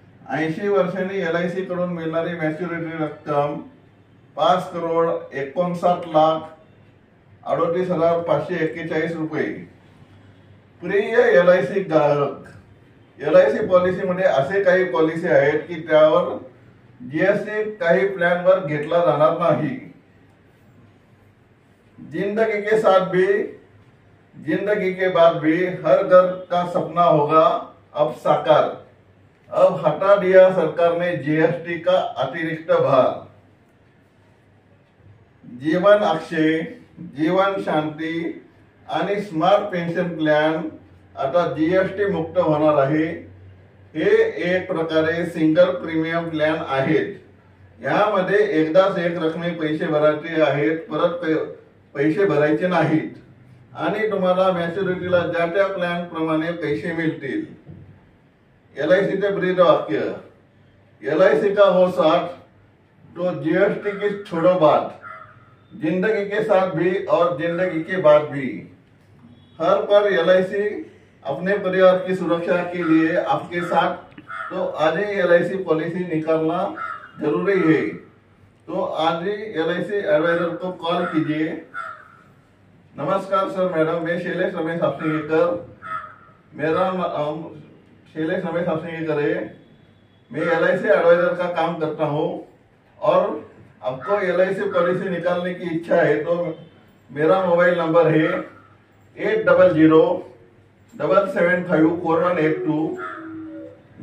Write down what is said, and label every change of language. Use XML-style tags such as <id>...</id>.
<mr>80 वर्षांनी LIC कडून मिळणारी मॅच्युरिटी रक्कम 5,59,38,541 रुपये। प्रिय LIC ग्राहक, LIC पॉलिसी मध्ये असे काही पॉलिसी आहेत की त्यावर GST काही प्लॅन वर घेतला जाणार नाही।</mr> <hi>जिंदगी के साथ भी, जिंदगी के बाद भी हर घर का सपना होगा अब साकार। अब हटा दिया सरकार ने GST का अतिरिक्त भार।</hi> <mr>जीवन अक्षय, जीवन शांती आणि स्मार्ट पेन्शन प्लॅन आता GST मुक्त होणार आहे। हे एक प्रकारे सिंगल प्रीमियम प्लॅन आहेत। यामध्ये एकदाच एक रकमे पैसे भरायचे आहेत, परत पैसे भरायचे नाहीत आणि तुम्हाला मॅच्युरिटीला ज्या त्या प्लॅन प्रमाणे पैसे मिळतील। LIC चे ब्रीद वाक्य,</mr> <hi>LIC का हो साथ तो GST की छोड़ो बात, जिंदगी के साथ भी और जिंदगी के बाद भी। हर पर LIC अपने परिवार की सुरक्षा के लिए आपके साथ, तो आज ही LIC पॉलिसी निकालना जरूरी है। तो आज ही LIC एडवाइजर को कॉल कीजिए। नमस्कार सर, मैडम, मैं शैलेश रमेश आपलिंगेकर। मेरा नाम शैलेश रमेश आपलिंगेकर है। मैं LIC एडवाइजर का काम करता हूँ और आपको LIC पॉलिसी निकालने की इच्छा है तो मेरा मोबाइल नंबर है 8007754182।</hi>